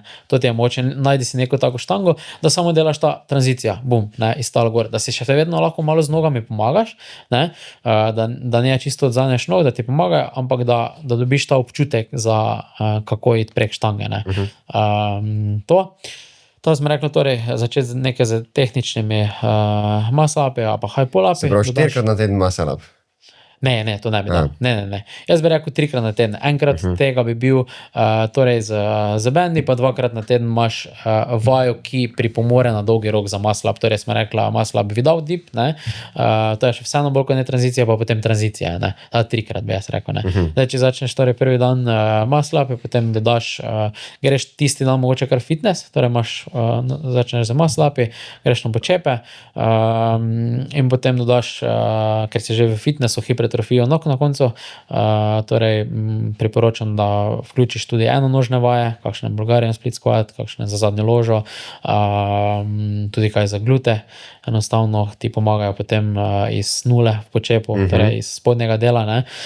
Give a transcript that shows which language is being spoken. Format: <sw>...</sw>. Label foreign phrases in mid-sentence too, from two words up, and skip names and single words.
<sl>To ti je mogoče, najdi si neko tako štango, da samo delaš ta tranzicija, bum, ne, iz tal gor, da si še vedno lahko malo z nogami pomagaš, ne, da ne čisto odzaneš nog, da ti pomagajo, ampak da dobiš ta občutek za kako iti prek štange, ne. To smo rekli, torej začeti nekaj z tehničnimi muscle-upi ali pa</sl> <en>high pull-upi.</en> <sl>Se pravi, 4-krat na teden</sl> <en>muscle up.</en> <sl>Ne, to ne bi dal. Ne. Jaz bi rekel 3-krat na teden. Enkrat tega bi bil torej z bendi, pa 2-krat na teden imaš vajo, ki pripomore na dolgi rok za</sl> <en>muscle up.</en> <sl>Torej smo rekla</sl> <en>muscle up without dip,</en> <sl>ne. To je še vseeno bolj kot ne tranzicija, pa potem tranzicija, ne. 3-krat bi jaz rekel, ne. Zdaj, če začneš torej prvi dan</sl> <en>muscle up,</en> <sl>potem dodaš, greš tisti dan mogoče kar fitness, torej začneš z</sl> <en>muscle upi,</en> <sl>greš na počepe in potem dodaš, ker si že v fitnessu, hipertrofijo nog na koncu, torej priporočam, da vključiš tudi enonožne vaje, kakšne</sl> <en>Bulgarian split squat,</en> <sl>kakšne za zadnjo ložo, tudi kaj za glute, enostavno ti pomagajo potem iz nule v počepu, torej iz spodnjega dela, ne.</sl>